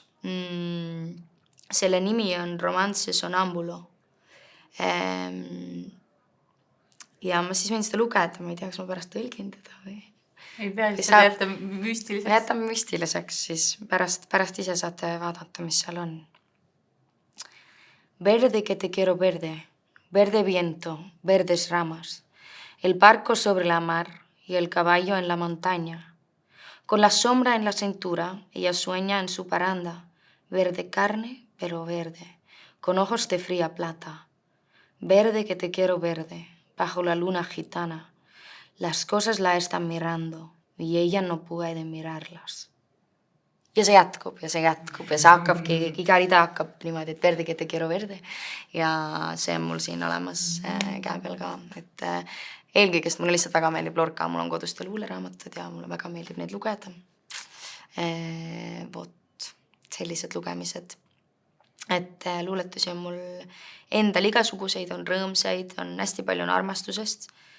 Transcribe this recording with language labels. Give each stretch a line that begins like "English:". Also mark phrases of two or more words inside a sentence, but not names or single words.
Estonian: Selle nimi on Romance Sonambulo. Ja ma siis võin seda lugeda, ma ei tea, kas ma pärast tõlgin teda või... Ei pea, siis sa jätta müstiliseks. Jätame müstiliseks, siis pärast ise saate vaadata, mis seal on.
Spanish: Verde que te quiero verde, verde viento, verdes ramas, el barco sobre la mar y el caballo en la montaña. Con la sombra en la cintura, ella sueña en su paranda, verde carne, pero verde, con ojos de fría plata. Verde que te quiero verde, bajo la luna gitana. Las cosas la están mirando y ella no puede mirarlas.
Estonian: Ja see jätkub ja see jätkub ja see hakkabki, iga rida hakkab niimoodi, et
Spanish: verde, que te quiero verde.
Estonian: Ja see on mul siin olemas käe peal ka. Et eelkõigest mulle lihtsalt väga meeldib Lorca, mul on kodus luuleraamatud ja mulle väga meeldib neid lugeda. Vot, sellised lugemised. Et luuletusi on mul endal igasuguseid, on rõõmsaid, on hästi palju on armastusest.